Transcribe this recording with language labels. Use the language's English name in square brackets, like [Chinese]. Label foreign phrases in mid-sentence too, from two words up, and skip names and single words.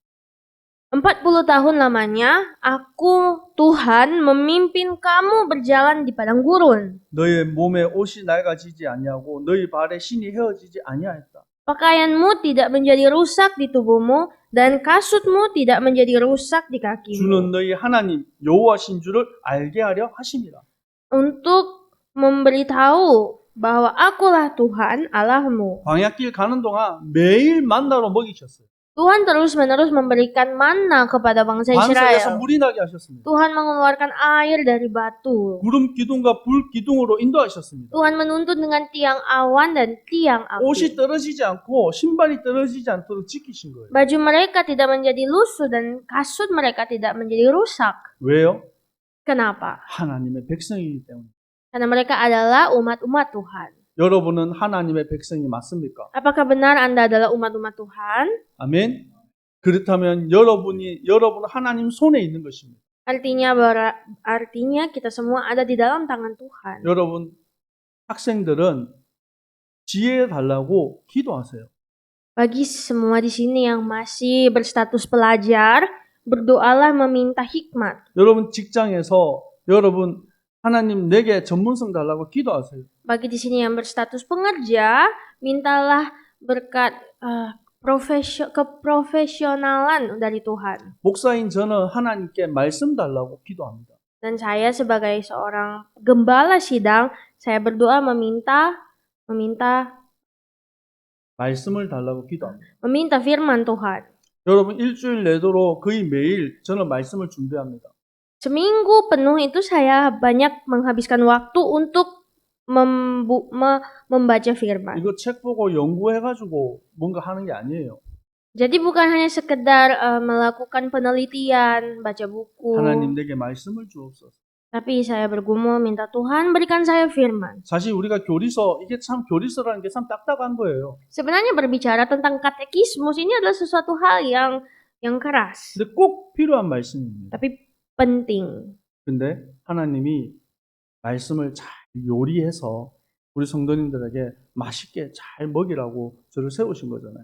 [Indonesian] 40 tahun lamanya, aku Tuhan memimpin kamu berjalan di padang gurun. [Korean] 너의 몸에 옷이 낡아지지 아니하고 너희 발에 신이 헤어지지 아니하였다. [Indonesian] Pakaianmu tidak menjadi rusak di tubuhmu dan kasutmu tidak menjadi rusak di kakimu. [Korean] 주는 너희 하나님 여호와신 줄을 알게 하려 하심이라. [Indonesian] Untuk memberitahu bahwa akulah Tuhan Allahmu. [Korean] 광야길 가는 동안 매일 만나로 먹이셨어요. [Indonesian] Tuhan terus-menerus memberikan manna kepada bangsa [Korean] 반석에서 [Indonesian] Israel. [Korean] 물이 나게 하셨습니다. [Indonesian] Tuhan mengeluarkan air dari batu. [Korean] 구름 기둥과 불 기둥으로 인도하셨습니다. [Indonesian] Tuhan menuntun dengan tiang awan dan tiang [Korean] 옷이 [Indonesian] api. [Korean] 떨어지지 않고 신발이 떨어지지 않도록 지키신 거예요. [Indonesian] Baju mereka tidak menjadi lusuh dan kasut mereka tidak menjadi rusak. [Korean] 왜요? [Indonesian] Kenapa? [Korean] 하나님의 백성이기 때문에. [Indonesian] Karena mereka adalah umat-umat Tuhan. [Korean] 여러분은 하나님의 백성이 맞습니까? [Indonesian] Apakah benar Anda adalah umat-umat Tuhan? [Korean] 아멘. 그렇다면 여러분 하나님 손에 있는 것입니다. [Indonesian] Artinya kita semua ada di dalam tangan Tuhan. [Korean] 여러분 학생들은 지혜 달라고 기도하세요. [Indonesian] Bagi semua di sini yang masih berstatus pelajar, berdoalah meminta hikmat. [Korean] 여러분 직장에서 여러분 하나님 내게 전문성 달라고 기도하세요. [Indonesian] Bagi di sini yang berstatus pengerja, mintalah berkat keprofesionalan dari Tuhan. [Korean] 목사인 저는 하나님께 말씀 달라고 기도합니다. [Indonesian] Dan saya sebagai seorang gembala sidang, saya berdoa meminta [Korean] 말씀을 달라고 기도합니다. [Indonesian] firman Tuhan. [Korean] 여러분 일주일 내도록 거의 매일 저는 말씀을 준비합니다. [Indonesian] Seminggu penuh itu saya banyak menghabiskan waktu untuk membaca firman. [Korean] 이거 책 보고 연구해가지고 뭔가 하는 게 아니에요. [Indonesian] Jadi bukan hanya sekedar melakukan penelitian, baca buku. [Korean] 하나님 내게 말씀을 주옵소서. [Indonesian] Tapi saya bergumul minta Tuhan berikan saya firman. [Korean] 사실 우리가 교리서 이게 참 교리서라는 게 참 딱딱한 거예요. [Indonesian] Sebenarnya berbicara tentang katekismus ini adalah sesuatu hal yang keras. [Korean] 근데 꼭 필요한 말씀입니다. [Indonesian] Tapi penting. [Korean] 근데 하나님이 말씀을 잘 요리해서 우리 성도님들에게 맛있게 잘 먹이라고 저를 세우신 거잖아요.